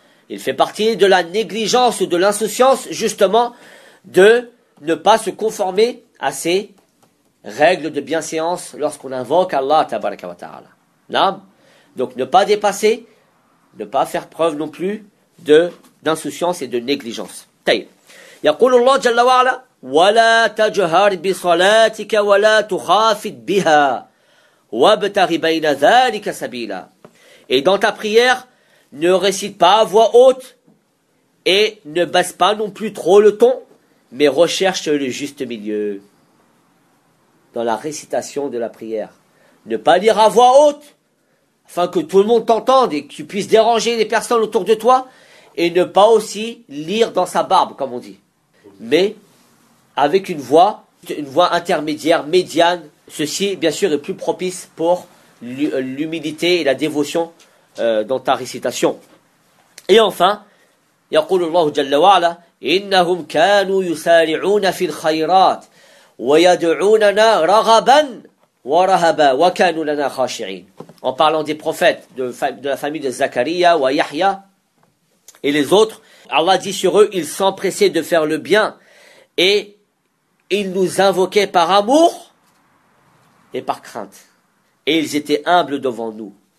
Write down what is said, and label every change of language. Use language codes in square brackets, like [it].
[fr] Il fait partie de la négligence ou de l'insouciance, justement, de ne pas se conformer à ces règles de bienséance lorsqu'on invoque Allah, tabaraka wa ta'ala. Naam. Donc, ne pas dépasser, ne pas faire preuve non plus d'insouciance et de négligence. [ar] Taïb. يقول الله جل وعلا ولا تجهر بصلاتك ولا تخافت بها وابتغ بين ذلك سبيلا. [fr] Et dans ta prière, ne récite pas à voix haute et ne baisse pas non plus trop le ton, mais recherche le juste milieu dans la récitation de la prière. Ne pas lire à voix haute afin que tout le monde t'entende et que tu puisses déranger les personnes autour de toi, et ne pas aussi lire dans sa barbe, comme on dit, mais avec une voix intermédiaire, médiane. Ceci, bien sûr, est plus propice pour l'humilité et la dévotion dans ta récitation. Et enfin, [ar] يقول الله جل وعلا إنهم كانوا يسارعون في الخيرات ويدعوننا رغبا ورهبا وكانوا لنا خاشعين. [fr] En parlant des prophètes de la famille de Zakaria ou Yahya et les autres, Allah dit sur eux: ils s'empressaient de faire le bien et ils nous invoquaient par amour et par crainte, et ils étaient humbles devant nous.